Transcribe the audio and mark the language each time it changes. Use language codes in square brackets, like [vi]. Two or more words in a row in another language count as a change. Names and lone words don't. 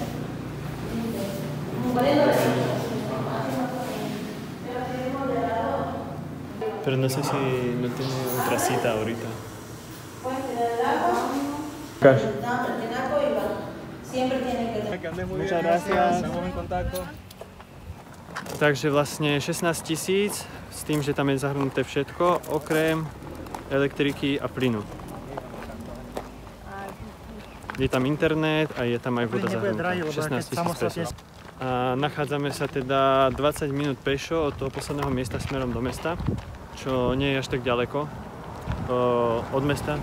[es] Como poniendo la Pero no sé si no tiene otra cita ahorita. pueden tirar el agua. Cash. No, pero tiene agua y va. Siempre tiene que tener. Muchas gracias. [sk] Takže vlastne 16 000 s tým, že tam je zahrnuté všetko, okrem elektriky a plynu. Je tam internet a je tam aj voda zahrnutá. 16 000 pesos. A nachádzame sa teda 20 minút pešo od toho posledného miesta smerom do mesta, čo nie je až tak ďaleko od mesta.